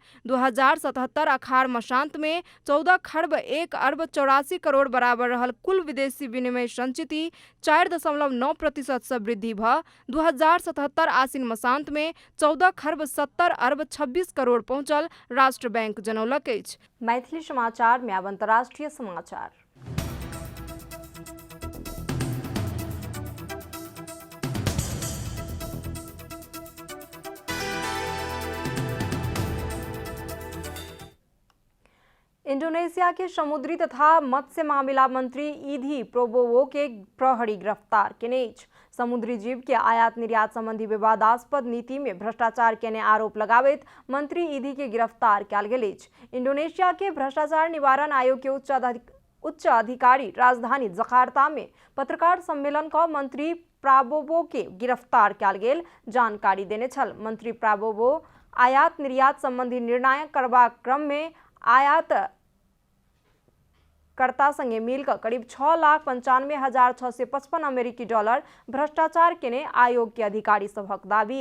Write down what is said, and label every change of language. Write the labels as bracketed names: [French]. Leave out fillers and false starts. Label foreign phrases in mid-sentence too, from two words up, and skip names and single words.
[Maithili] 2077 अखाड़ मसांत में 14 खरब 1 अरब 84 करोड़ बराबर रहल कुल विदेशी विनिमय संचिति 4.9% सँ वृद्धि भ 2077 आसिन मसांत में 14 खरब 70 अरब 26 करोड़ पहुंचल राष्ट्र बैंक जनौलक अछि। मैथिली समाचार में अब अंतर्राष्ट्रीय समाचार। इंडोनेशिया के समुद्री तथा मत्स्य मामला मंत्री ईधी प्रोबोवो के प्रहरी गिरफ्तार केने अछि। समुद्री जीव के आयात निर्यात संबंधी विवादास्पद नीति में भ्रष्टाचार केने आरोप लगाबैत मंत्री ईधी के गिरफ्तार कयल गेल अछि। इंडोनेशिया के भ्रष्टाचार निवारण आयोग के उच्च अधिकारी राजधानी जकार्ता में पत्रकार सम्मेलन का मंत्री प्राबोवो के गिरफ्तार कयल गेल जानकारी देने छल। मंत्री प्राबोवो आयात निर्यात संबंधी निर्णय करबाक क्रम में आयात कर्ता संगे मिलकर करीब 6,95,655 अमेरिकी डॉलर भ्रष्टाचार केने आयोग के अधिकारी सभक दावी।